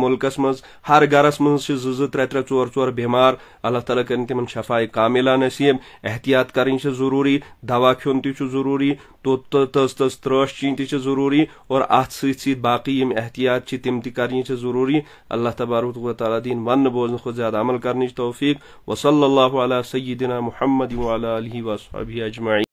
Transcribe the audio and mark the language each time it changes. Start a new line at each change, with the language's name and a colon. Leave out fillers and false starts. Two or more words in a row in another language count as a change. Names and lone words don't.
Kashmiri: مُلکس منٛز ہر گرس منٛز چھِ 2-2 3-3 4-4 بٮ۪مار اللہ تعالیٰ کرن تِمن شفاے کاملہ نصیٖب احتیاط کرٕنۍ چھِ ضروٗری دوا کھیوٚن تہِ چھُ ضروٗری تٔژ ترٛٲش چیٚنۍ تہِ چھِ ضروٗری اور اتھ سۭتۍ سۭتۍ باقٕے یِم احتیاط چھِ تِم تہِ کرنہِ چھِ ضروٗری اللہ تبارک و تعالیٰ دِنۍ وننہٕ بوزنہٕ کھۄتہٕ زیادٕ عمل کرنٕچ توفیٖق
Arabic: وصلی اللہ علی سیدنا محمد وعلی آلہ وصحبہ اجمعین.